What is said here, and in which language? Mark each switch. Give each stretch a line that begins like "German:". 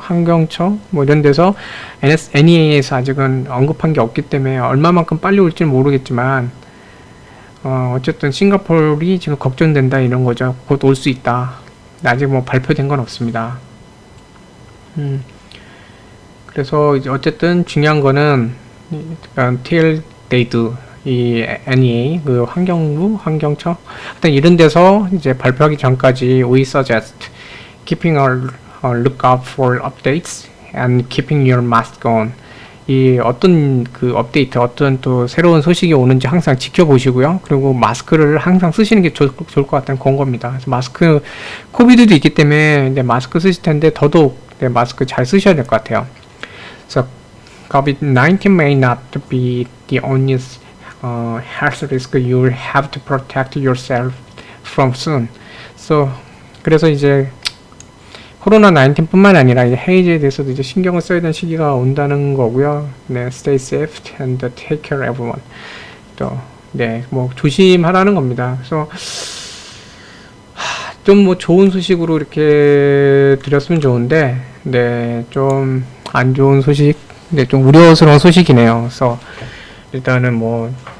Korean: 환경청 뭐 이런 데서 NEA에서 아직은 언급한 게 없기 때문에 얼마만큼 빨리 올지는 모르겠지만 어쨌든 싱가포르이 지금 걱정된다 이런 거죠. 곧 올 수 있다. 아직 뭐 발표된 건 없습니다. 그래서 이제 어쨌든 중요한 거는
English: until they do,
Korean: 이 NEA 그 환경부 환경청 하여튼 이런 데서 이제 발표하기 전까지
English: we suggest keeping a lookout for updates and keeping your mask on.
Korean: 이 어떤 그 업데이트, 어떤 또 새로운 소식이 오는지 항상 지켜보시고요. 그리고 마스크를 항상 쓰시는 게 좋을 것 같다는 그런 겁니다. 그래서 마스크, 코비드도 있기 때문에 이제 마스크 쓰실 텐데 더더욱 마스크 잘 쓰셔야 될 것 같아요.
English: So COVID-19 may not be the only health risk you will have to protect yourself from soon. So
Korean: 그래서 이제 코로나 19뿐만 아니라 이제 헤이즈에 대해서도 이제 신경을 써야 되는 시기가 온다는 거고요. 네,
English: stay safe and take care everyone.
Korean: 또, 네, 뭐 조심하라는 겁니다. 그래서 좀 뭐 좋은 소식으로 이렇게 드렸으면 좋은데, 네, 좀 안 좋은 소식, 네, 좀 우려스러운 소식이네요. 그래서 일단은 뭐